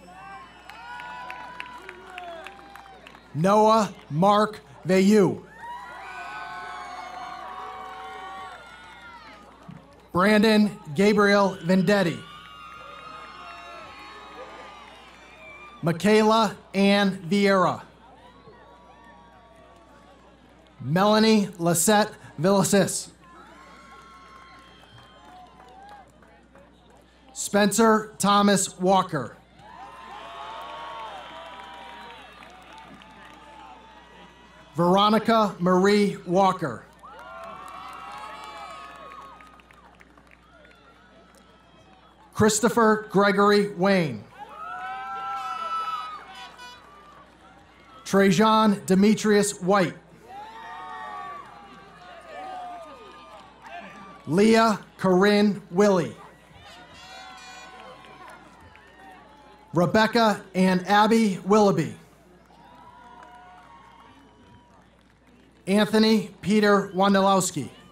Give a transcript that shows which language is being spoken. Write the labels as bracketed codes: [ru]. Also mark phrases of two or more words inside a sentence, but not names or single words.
[en] Noah Mark Vayu. Brandon Gabriel Vendetti. Michaela Ann Vieira. Melanie Lisette Villasis. Spencer Thomas Walker. Veronica Marie Walker. Christopher Gregory Wayne. Trajan Demetrius White. Leah Corinne Willie. Rebecca and Abby Willoughby. Anthony Peter Wondolowski.